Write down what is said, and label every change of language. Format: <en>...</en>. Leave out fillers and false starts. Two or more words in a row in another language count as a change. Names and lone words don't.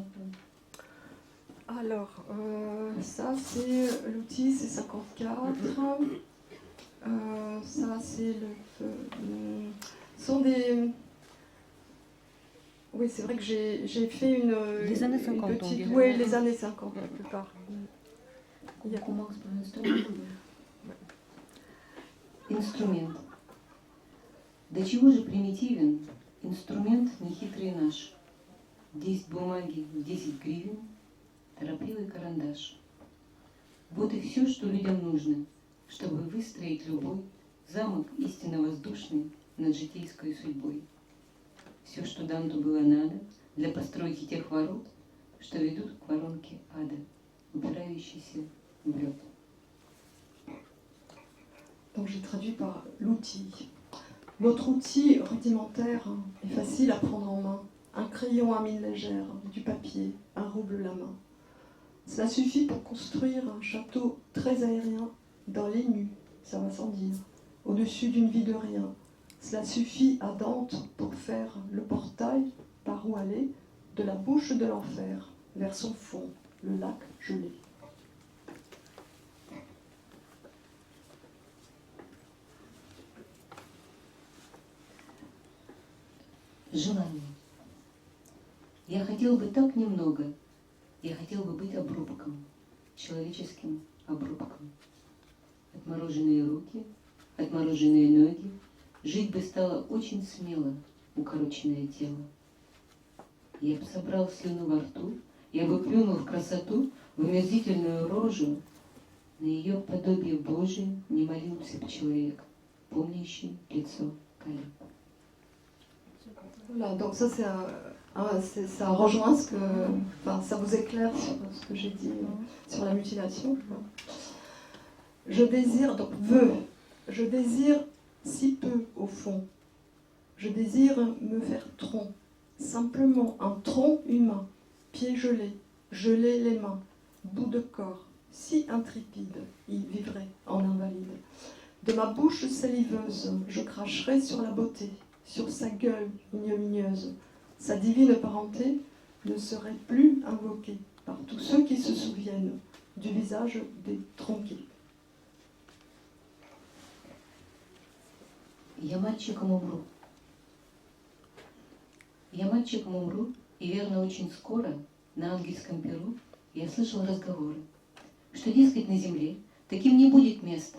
<fr>Alors, ça c'est l'outil, c'est 54. Ça c'est sont des... Oui, c'est vrai que j'ai fait les années 50, une petite... Oui, les années 50, la plupart. On commence par l'instrument.</fr> <ru>Инструмент. До чего же примитивен инструмент нехитрый наш? 10 бумаги, 10 гривен, торопливый карандаш. Вот и все, что людям нужно, чтобы выстроить любой Замок истинно воздушный над житейской судьбой. Все, что Данту было надо для постройки тех ворот, что ведут к воронке ада, упирающейся в лед.</ru> <fr>Donc j'ai traduit par l'outil. Notre outil rudimentaire est facile à prendre en main. Un crayon à mine légère, du papier, un rouble la main. Cela suffit pour construire un château très aérien dans les nues, ça va sans dire, au-dessus d'une vie de rien. Cela suffit à Dante pour faire le portail par où aller de la bouche de l'enfer vers son fond, le lac gelé.</fr> <ru>Желание. Я хотел бы так немного. Я хотел бы быть обрубком, человеческим обрубком. Отмороженные руки, отмороженные ноги. Жить бы стало очень смело, укороченное тело. Я бы собрал слюну во рту, я бы плюнул в красоту, в омерзительную рожу. На ее подобие Божие не молился бы человек, помнящий лицо коллег.</ru> <fr>Voilà, donc ça ça rejoint ce que, enfin, ça vous éclaire sur ce que j'ai dit sur la mutilation. Je désire, donc je désire si peu au fond. Je désire me faire tronc, simplement un tronc humain, pieds gelés, gelés les mains, bout de corps, si intrépide, il vivrait en invalide. De ma bouche saliveuse, je cracherai sur la beauté, sur sa gueule ignominieuse. Sa divine parenté ne serait plus invoquée par tous ceux qui se souviennent du visage des tronqués.</fr> <ru>Я мальчиком умру. Я мальчиком умру, и верно очень скоро на ангельском перу я слышал разговоры, что, дескать, на земле таким не будет места.</ru>